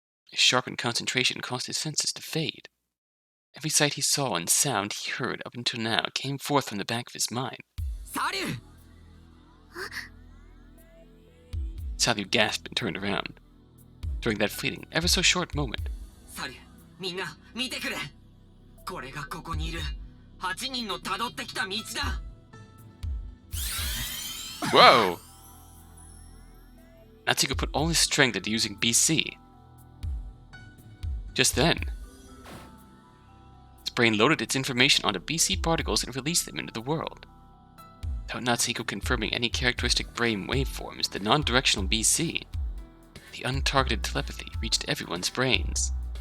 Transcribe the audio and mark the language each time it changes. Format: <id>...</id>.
<en>His sharpened concentration caused his senses to fade. Every sight he saw and sound he heard up until now came forth from the back of his mind. Saryu! Salyu gasped and turned around. During that fleeting, ever so short moment,</en> <ja>サリュー、みんな見てくれ。これがここにいる8人の辿ってきた道だ。</ja> <en>Whoa! Natsuhiko put all his strength into using BC. Just then, his brain loaded its information onto BC particles and released them into the world. Without Natsuhiko confirming any characteristic brain waveforms, the non-directional BC, the untargeted telepathy, reached everyone's brains.</en>